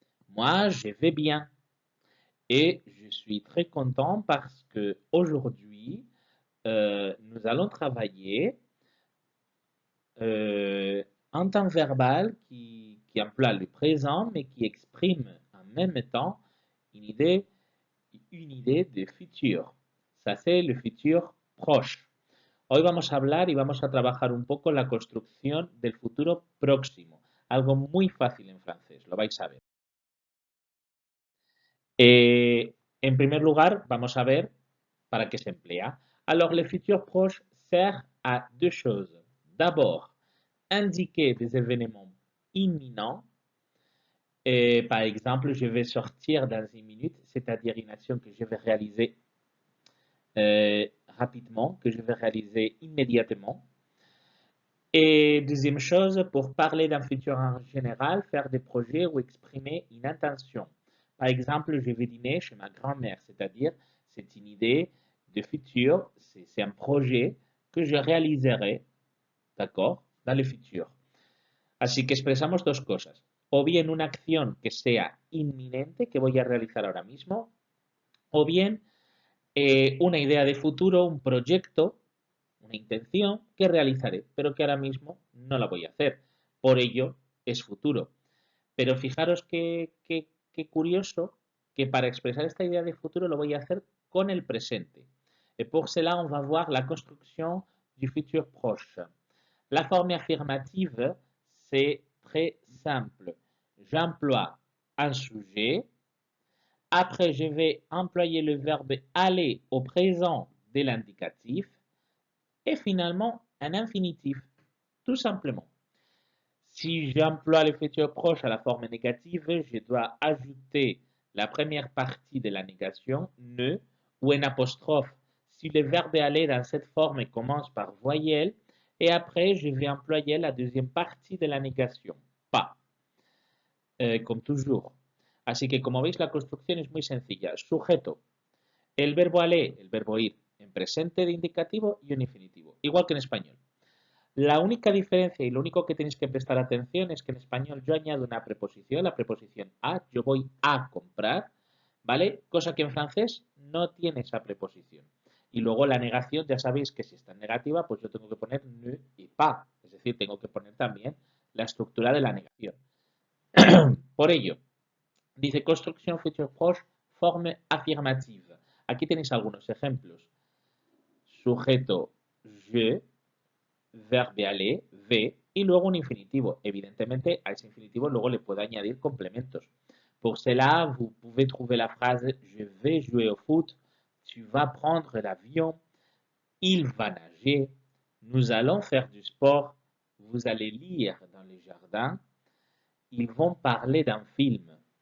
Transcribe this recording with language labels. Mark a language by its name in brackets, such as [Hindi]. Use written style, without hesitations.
[French] Moi, je vais bien et je suis très content parce que aujourd'hui, nous allons travailler euh, un temps verbal qui emploie le présent mais qui exprime en même temps une idée, une idée de futur. Ça, c'est le futur proche. [Spanish] Hoy vamos a hablar y vamos a trabajar un poco la construcción del futuro próximo. Algo muy fácil en francés, lo vais a ver. En primer lugar, vamos a ver para qué se emplea. [French] Alors, le futur proche sert à deux choses. D'abord, indiquer des événements imminents. Par exemple, je vais sortir dans une minute, c'est-à-dire une action que je vais réaliser rapidement, que je vais réaliser immédiatement. Et deuxième chose, pour parler d'un futur en général, faire des projets ou exprimer une intention. Par exemple, je vais dîner chez ma grand-mère, c'est-à-dire c'est une idée de futur, c'est un projet que je réaliserai, d'accord, dans le futur. [Spanish] Así que expresamos dos cosas, o bien una acción que sea inminente, que voy a realizar ahora mismo, o bien una idea de futuro, un proyecto, una intención que realizaré, pero que ahora mismo no la voy a hacer. Por ello es futuro. Pero fijaros qué curioso que para expresar esta idea de futuro lo voy a hacer con el presente. [French] Et pour cela, on va voir la construction du futur proche. La forme affirmative, c'est très simple. J'emploie un sujet. Après, je vais employer le verbe aller au présent de l'indicatif et finalement un infinitif, tout simplement. Si j'emploie le futur proche à la forme négative, je dois ajouter la première partie de la négation, ne, ou un apostrophe, si le verbe aller dans cette forme commence par voyelle, et après je vais employer la deuxième partie de la négation, pas, comme toujours. [Spanish] Así que como veis la construcción es muy sencilla. Sujeto, el verbo aller, el verbo ir, en presente de indicativo y un infinitivo, igual que en español. La única diferencia y lo único que tenéis que prestar atención es que en español yo añado una preposición, la preposición a, yo voy a comprar, ¿vale? Cosa que en francés no tiene esa preposición. Y luego la negación, ya sabéis que si está en negativa, pues yo tengo que poner ne y pas, es decir, tengo que poner también la estructura de la negación. Por ello, dice construcción future proche, forme afirmative. Aquí tenéis algunos ejemplos. Sujeto je, verbe aller, ve, y luego un infinitivo. Evidentemente, a ese infinitivo luego le puedo añadir complementos. [French] Pour cela, vous pouvez trouver la phrase je vais jouer au foot, tu vas prendre l'avion, il va nager, nous allons faire du sport, vous allez lire dans le jardin, ils vont parler d'un film.